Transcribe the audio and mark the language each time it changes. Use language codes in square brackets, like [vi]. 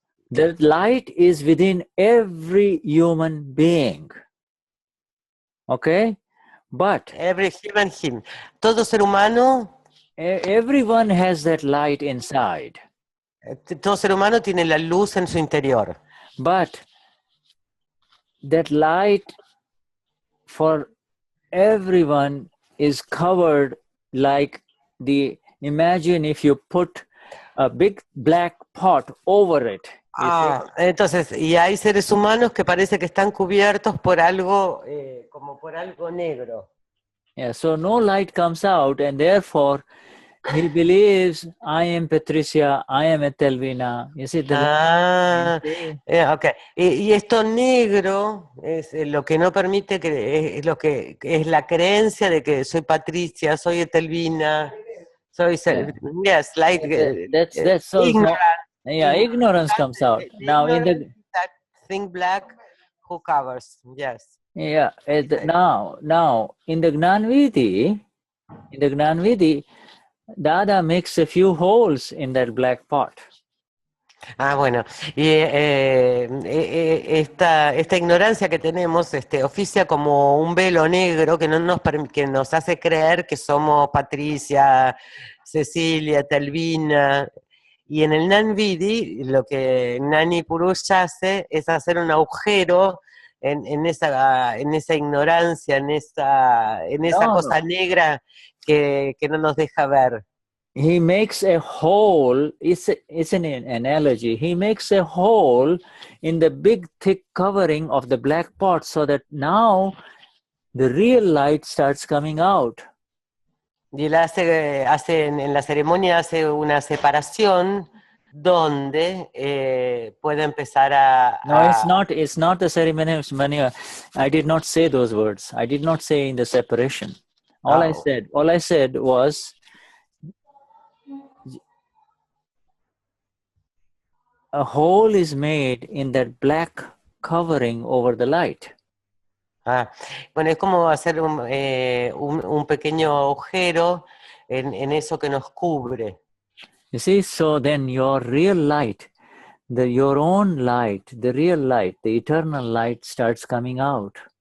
[en] The light is within every human being. Okay? But Every human being. [es] Todo ser humano. [en] Everyone has that light inside. [es] Todo ser humano tiene la luz en su interior. [en] But that light for everyone is covered like imagine if you put a big black pot over it. [es] Entonces, y hay seres humanos que parece que están cubiertos por algo, como por algo negro. [en] Yeah, so no light comes out, and therefore he believes, I am Patricia, I am Etelvina. You see, Okay. [es] Y esto negro es lo que no permite que es lo que es la creencia de que soy Patricia, soy Etelvina, soy [en] yes, like that's so ignorant. Ignorance comes out. Now in the that thing black who covers, yes. Yeah, now in the Gnani Vidhi, Dada makes a few holes in that black pot. [es] Bueno, y esta ignorancia que tenemos oficia como un velo negro que que nos hace creer que somos Patricia, Cecilia, Etelvina. Y en el Gnan Vidhi, lo que Gnani Purush hace es hacer un agujero en esa ignorancia, en esa cosa negra que no nos deja ver. [en] He makes a hole, it's an analogy, he makes a hole in the big thick covering of the black pot so that now the real light starts coming out. [es] Y él hace en la ceremonia hace una separación donde puede empezar a... [en] No, it's not the ceremony. I did not say those words. I did not say in the separation. All I said was a hole is made in that black covering over the light. [es] Bueno, es como hacer un pequeño agujero en eso que nos cubre. [en] You see, so then your real light, your own light, the real light, the eternal light starts coming out.